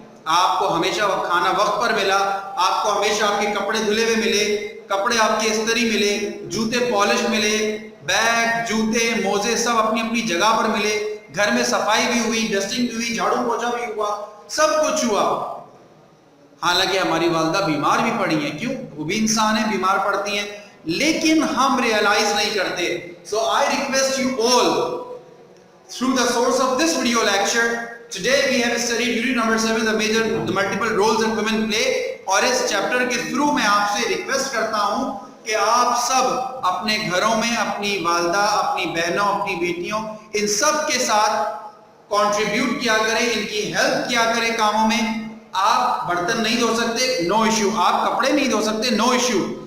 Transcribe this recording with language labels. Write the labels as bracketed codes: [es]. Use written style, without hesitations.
[ur] آپ کو ہمیشہ کھانا وقت پر ملا, آپ کو ہمیشہ آپ کے کپڑے دھلے ہوئے ملے, کپڑے آپ کے استری ملے, جوتے پالش ملے, بیگ, جوتے, موزے سب اپنی اپنی جگہ پر ملے, گھر میں صفائی بھی ہوئی, ڈسٹنگ بھی ہوئی, جھاڑو پوچھا بھی ہوا, سب کچھ ہوا. حالانکہ ہماری والدہ بیمار بھی پڑی ہیں, کیوں, وہ بھی انسان ہیں, بیمار پڑتی ہیں, لیکن ہم ریئلائز نہیں کرتے. [en] So I request you all, through the source of this video lecture, today we have studied unit number 7, the multiple roles that women play. [ur] اور اس چیپٹر کے تھرو میں آپ سے ریکویسٹ کرتا ہوں کہ آپ سب اپنے گھروں میں اپنی والدہ, اپنی بہنوں, اپنی بیٹیوں, ان سب کے ساتھ کنٹریبیوٹ کیا کریں, ان کی ہیلپ کیا کریں کاموں میں. آپ برتن نہیں دھو سکتے, [en] No issue. [ur] آپ کپڑے نہیں دھو سکتے, نو ایشو.